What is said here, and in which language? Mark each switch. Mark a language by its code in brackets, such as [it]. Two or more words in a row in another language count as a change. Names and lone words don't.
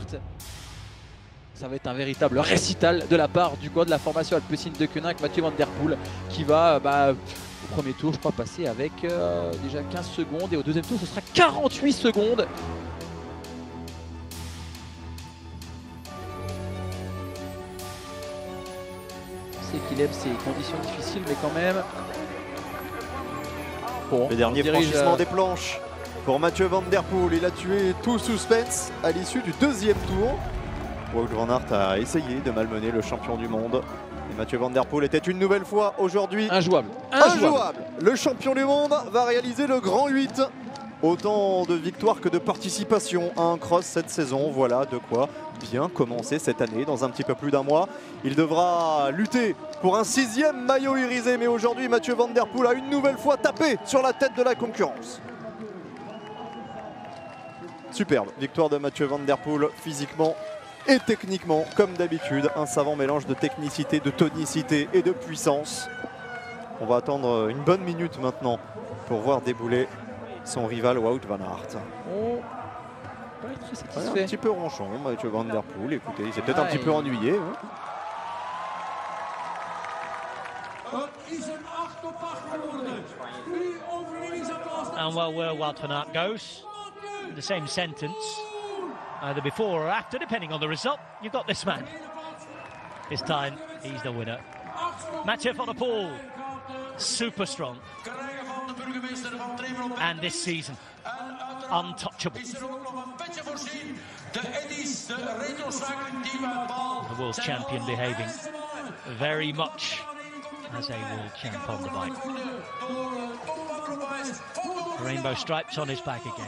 [fr] Ça va être un véritable récital de la part du de la formation Alpecin de Koenig, Mathieu van der Poel qui va au premier tour je crois passer avec déjà 15 secondes et au deuxième tour ce sera 48 secondes. Qu'il aime ces conditions difficiles, mais quand même. Bon, le dernier franchissement des planches pour Mathieu van der Poel. Il a tué tout suspense à l'issue du deuxième tour. Wout van Aert a essayé de malmener le champion du monde. Et Mathieu van der Poel était une nouvelle fois aujourd'hui injouable. Le champion du monde va réaliser le grand 8. Autant de victoires que de participation à un cross cette saison. Voilà de quoi bien commencer cette année dans un petit peu plus d'un mois. Il devra lutter pour un 6e maillot irisé. Mais aujourd'hui, Mathieu van der Poel a une nouvelle fois tapé sur la tête de la concurrence. Superbe victoire de Mathieu van der Poel physiquement et techniquement. Comme d'habitude, un savant mélange de technicité, de tonicité et de puissance. On va attendre une bonne minute maintenant pour voir débouler son rival Wout van Aert. Un petit peu ronchon, Mathieu van der Poel. Écoutez, il s'est peut-être un petit peu ennuyé. Hein. [en] And well, where Wout van Aert goes, the same sentence, either before or after, depending on the result, you've got this man. This time, he's the winner. Mathieu van der Poel, super strong. And this season, untouchable. The world champion behaving very much as a world champ on the bike. Rainbow stripes on his back again.